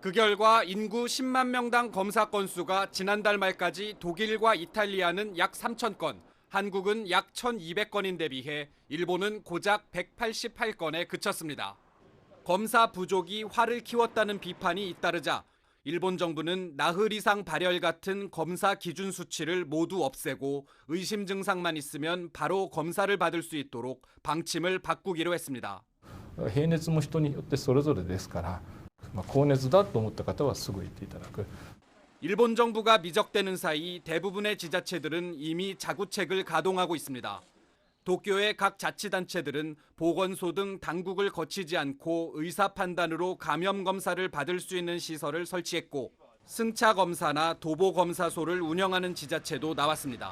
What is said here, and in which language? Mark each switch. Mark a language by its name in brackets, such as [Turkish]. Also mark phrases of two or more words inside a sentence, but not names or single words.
[Korean] 그 결과 인구 10만 명당 검사 건수가 지난달 말까지 독일과 이탈리아는 약 3,000건, 한국은 약 1,200건인데 비해 일본은 고작 188건에 그쳤습니다. 검사 부족이 화를 키웠다는 비판이 잇따르자 일본 정부는 나흘 이상 발열 같은 검사 기준 수치를 모두 없애고 의심 증상만 있으면 바로 검사를 받을 수 있도록 방침을 바꾸기로 했습니다. [Japanese] 平熱も人によってそれぞれですから、高熱だと思った方はすぐ行っていただく。 [Korean] 일본 정부가 미적대는 사이 대부분의 지자체들은 이미 자구책을 가동하고 있습니다. 도쿄의 각 자치단체들은 보건소 등 당국을 거치지 않고 의사 판단으로 감염 검사를 받을 수 있는 시설을 설치했고 승차 검사나 도보 검사소를 운영하는 지자체도 나왔습니다.